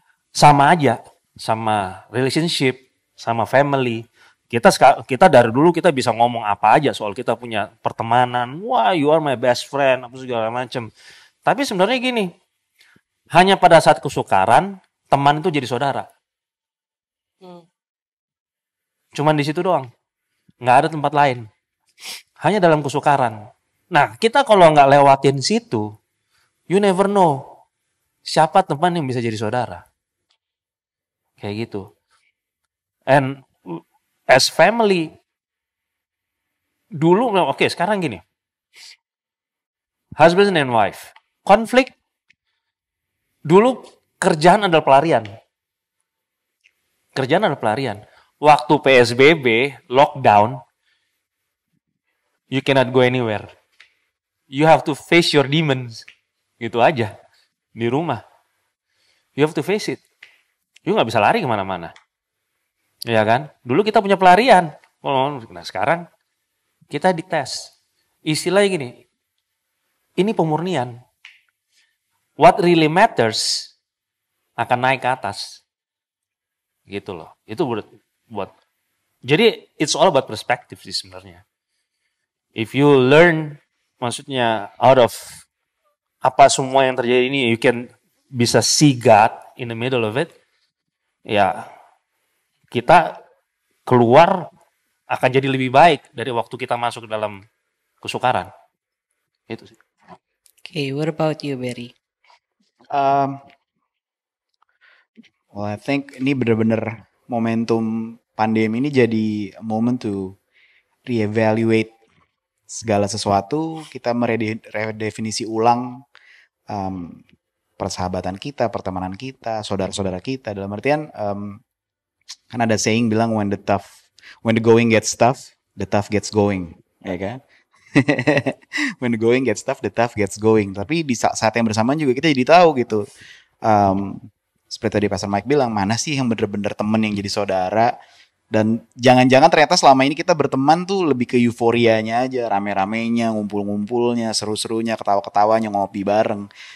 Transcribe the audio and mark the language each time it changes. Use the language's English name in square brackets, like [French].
[Indonesian] Sama aja, sama relationship, sama family. Kita dari dulu kita bisa ngomong apa aja soal kita punya pertemanan. Wah, [English] you are my best friend, [Indonesian] apa segala macam. Tapi sebenarnya gini, hanya pada saat kesukaran, teman itu jadi saudara. Cuman di situ doang. Nggak ada tempat lain. Hanya dalam kesukaran. Nah, kita kalau nggak lewatin situ, [English] You never know [Indonesian] siapa teman yang bisa jadi saudara. Kayak gitu. [English] And as family, [Indonesian] dulu, oke, sekarang gini. [English] Husband and wife. [Indonesian] Konflik, dulu kerjaan adalah pelarian. Kerjaan adalah pelarian. [English] Waktu PSBB, lockdown, you cannot go anywhere. You have to face your demons. [Indonesian] Gitu aja. Di rumah. [English] You have to face it. [Indonesian] You gak bisa lari kemana-mana. Ya kan? Dulu kita punya pelarian. Nah sekarang kita dites. Istilahnya gini. Ini pemurnian. [English] What really matters [Indonesian] akan naik ke atas. Gitu loh. Itu buat. Jadi [English] it's all about perspective [Indonesian] sih sebenarnya. [English] If you learn, maksudnya out of [Indonesian] apa semua yang terjadi ini, [English] you can bisa see God in the middle of it. [Indonesian] Ya, kita keluar akan jadi lebih baik dari waktu kita masuk ke dalam kesukaran. Itu sih. [English] Okay, what about you, Barry? Well, I think [Indonesian] ini benar-benar momentum pandemi ini jadi [English] moment to reevaluate [Indonesian] segala sesuatu. Kita meredefinisi ulang persahabatan kita, pertemanan kita, saudara-saudara kita. Dalam artian kan ada [English] saying bilang when the going gets tough, the tough gets going, [Indonesian] ya kan? [English] When the going gets tough, the tough gets going. [Indonesian] Tapi di saat yang bersamaan juga kita jadi tahu gitu. Seperti tadi Pastor Mike bilang, mana sih yang bener-bener temen yang jadi saudara. Dan jangan-jangan ternyata selama ini kita berteman tuh lebih ke euforianya aja. Rame-ramenya, ngumpul-ngumpulnya, seru-serunya, ketawa-ketawanya, ngopi bareng.